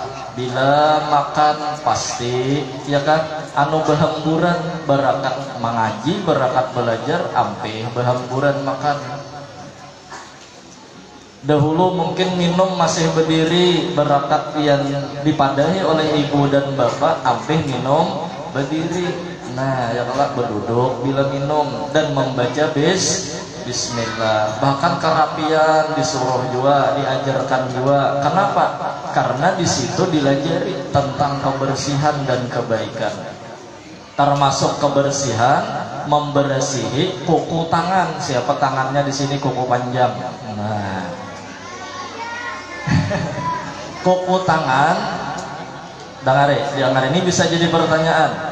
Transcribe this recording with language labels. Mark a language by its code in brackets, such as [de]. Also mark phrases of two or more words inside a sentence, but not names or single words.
[bjn] Bila makan pasti, ya kan, anu berhamburan, berakat mengaji, berakat belajar, ampih berhamburan makan. Dahulu mungkin minum masih berdiri, berakat yang dipadahi oleh ibu dan bapak, ampih minum berdiri. Nah, ya kalau berduduk bila minum dan membaca Bismillah. [id] Bahkan kerapian disuruh juga, diajarkan juga. Kenapa? Karena di situ dilajari tentang kebersihan dan kebaikan. [bjn] Termasuk kebersihan, membersihi kuku tangan. [id] Siapa tangannya di sini kuku panjang? Nah, kuku tangan, dengar ini bisa jadi pertanyaan.